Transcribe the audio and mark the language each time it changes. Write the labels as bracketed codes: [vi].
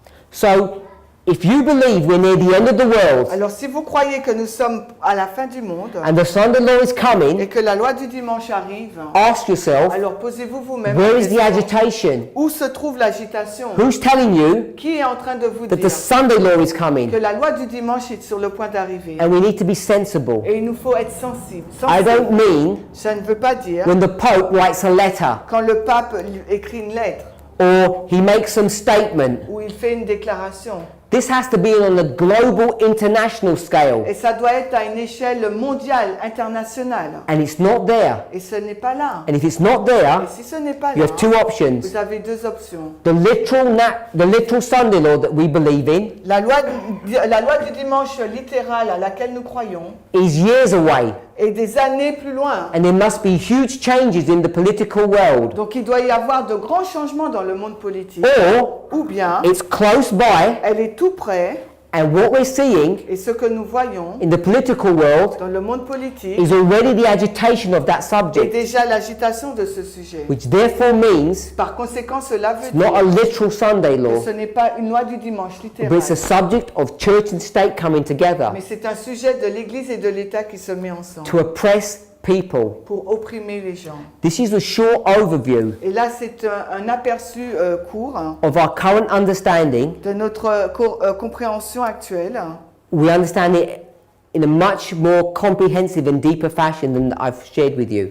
[en] So, if you believe we're near the end of the world [fr] Alors si vous croyez que nous sommes à la fin du monde [en] and the Sunday law is [fr] et [en] coming, [fr] que la loi du dimanche arrive, [en] ask yourself, [fr] alors posez-vous vous-même [en] where [fr] la [en] is the [fr] question. [en] agitation? [fr] Où se trouve l'agitation? [en] Who's telling you [fr] Qui est en train de vous [en] that [fr] dire [en] the Sunday law is [fr] que [en] coming? [fr] la loi du dimanche est sur le point d'arriver? [en] And we need to be sensible. [fr] Et il nous faut être sensibles. [en] I don't mean [fr] Ça ne veut pas dire [en] when the Pope writes a letter [fr] quand le pape écrit une lettre [en] or he makes some statement. [fr] ou il fait une déclaration. [en] This has to be on a global, international scale. [fr] Et ça doit être à une échelle mondiale, internationale. [en] And it's not there. [fr] Et ce n'est pas là. [en] And if it's not [fr] Et [en] there, [fr] si ce n'est pas [en] you [fr] là, [en] have two options. [fr] vous avez deux options. [en] The literal Sunday law that we believe in [fr] La loi du dimanche littérale à laquelle nous croyons [en] is years away. [fr] est des années plus loin. [en] And there must be huge changes in the political world. [fr] Donc il doit y avoir de grands changements dans le monde politique. [en] Or, [fr] Ou bien, [en] it's close by, [fr] elle est tout près [en] and what we're seeing [fr] et ce que nous voyons [en] in the political world [fr] dans le monde politique [en] is already the agitation of that [fr] est [en] subject, [fr] déjà l'agitation de ce sujet. [en] which therefore means [fr] Par conséquent, cela veut [en] not a [fr] dire [en] literal Sunday [fr] que [en] law, [fr] ce n'est pas une loi du dimanche [en] but [fr] littérale, [en] it's a subject of church and state coming together [fr] mais c'est un sujet de l'Église et de l'État qui se met ensemble [en] to oppress people. [fr] pour opprimer les gens. [en] This is a short overview [fr] Et là, c'est un aperçu court [en] of our current understanding. [fr] de notre compréhension actuelle. [en] We understand it in a much more comprehensive and deeper fashion than I've shared with you.